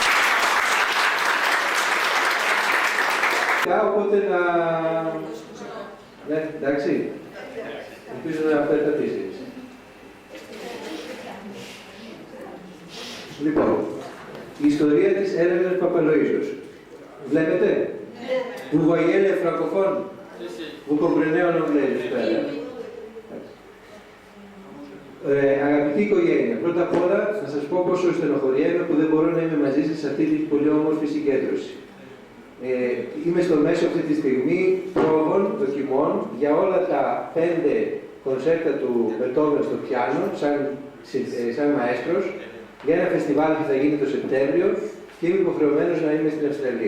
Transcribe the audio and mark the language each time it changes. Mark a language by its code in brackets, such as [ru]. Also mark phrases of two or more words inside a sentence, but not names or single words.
[el] Οπότε Ναι, εντάξει. Ελπίζω να περπατήσει. Λοιπόν, η ιστορία της Έλενας Παπαλοΐζος. Βλέπετε? [fr] Vous voyez les francophones? Vous comprenez en anglais, j'espère. [el] Αγαπητή οικογένεια, πρώτα απ' όλα θα σας πω πόσο στενοχωριέμαι που δεν μπορώ να είμαι μαζί σας σε αυτή την πολύ όμορφη συγκέντρωση. Είμαι στο μέσο αυτή τη στιγμή πρόβων, δοκιμών για όλα τα 5 κονσέρτα του Μπετόβεν στο πιάνο, σαν μαέστρος, για ένα φεστιβάλ που θα γίνει το Σεπτέμβριο και είμαι υποχρεωμένος να είμαι στην Αυστραλία.